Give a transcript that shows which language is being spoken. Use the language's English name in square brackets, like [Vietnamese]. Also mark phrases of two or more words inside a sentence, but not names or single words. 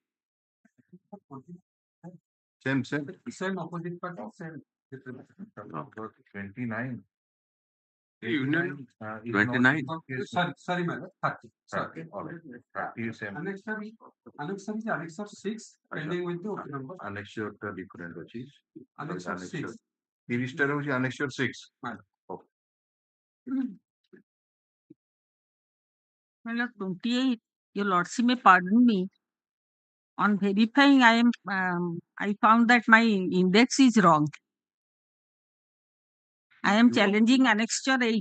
[English] Same opposite party, same. 29. Union 29. Sorry, madam. 30. Sorry. All right. 30 is same. Annexure is Annexure 6 pending with the OP number. Annexure different ଅଛି. Annexure 6. [Odia] 30 ଟାରେ ହେଉଛି annexure 6. [English] My lord, 28. Your lordship may pardon me. On verifying, I found that my index is wrong. I am challenging annexure 8.